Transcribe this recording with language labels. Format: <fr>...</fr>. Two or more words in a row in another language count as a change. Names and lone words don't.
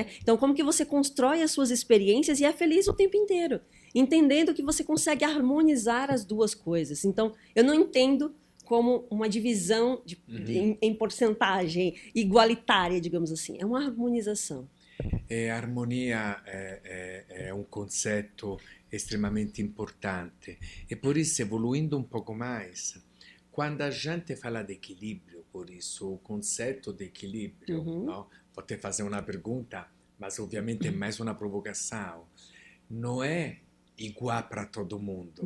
<pt>Então, como que você constrói as suas experiências e é feliz o tempo inteiro, entendendo que você consegue harmonizar as 2 coisas. Então, eu não entendo como uma divisão em porcentagem igualitária, digamos assim. É uma harmonização.</pt> <it>Harmonia è un concetto estremamente importante</it> <pt>e por isso, evoluindo um pouco mais, quando a gente fala de equilíbrio, por isso o conceito de equilíbrio, não? Vou te fazer uma pergunta, mas obviamente é mais uma provocação. Não é igual para todo mundo.</pt>